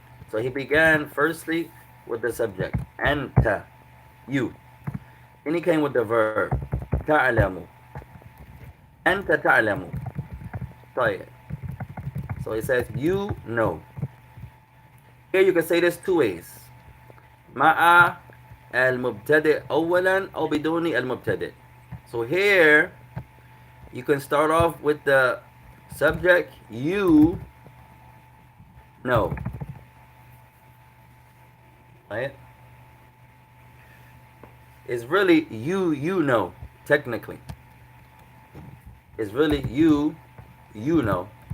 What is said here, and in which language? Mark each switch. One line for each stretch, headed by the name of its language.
English: So he began firstly with the subject. أنت, you. Then he came with the verb.
Arabic: تعلم. أنت تعلم. طيب.
English: So he says, you know. Here you can say this two ways.
Arabic: مع المبتدئ أولا أو بدون المبتدئ.
English: So here you can start off with the subject, you know. Right? It's really you know, technically. It's really you know.